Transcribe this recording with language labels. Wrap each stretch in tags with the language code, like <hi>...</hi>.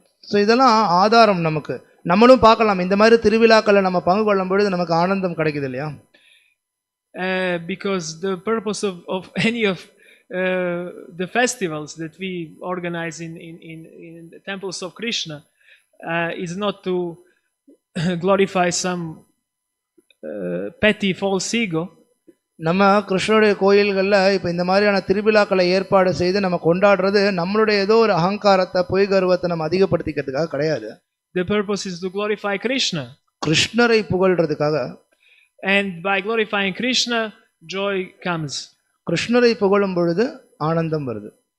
<ta>So இதெல்லாம் ஆதாரம், நமக்கு நம்மளும் பார்க்கலாம் இந்த மாதிரி திருவிழாக்களை நம்ம பங்கு கொள்ளும் பொழுது நமக்கு ஆனந்தம் கிடைக்குது இல்லையா?</ta> <en>Because the purpose of any of the festivals that we organize in the temples of Krishna is not to glorify some petty false ego.</en> <ta>நம்ம கிருஷ்ணனுடைய கோயில்களில் இப்போ இந்த மாதிரியான திருவிழாக்களை ஏற்பாடு செய்து நம்ம கொண்டாடுறது நம்மளுடைய ஏதோ ஒரு அகங்காரத்தை, பொய் கர்வத்தை நம்ம அதிகப்படுத்திக்கிறதுக்காக கிடையாது.</ta> <en>The purpose is to glorify Krishna.</en> <ta>கிருஷ்ணரை புகழ்றதுக்காக.</ta> <en>And by glorifying Krishna, joy comes.</en> <ta>கிருஷ்ணரை புகழும் பொழுது ஆனந்தம் வருது.</ta>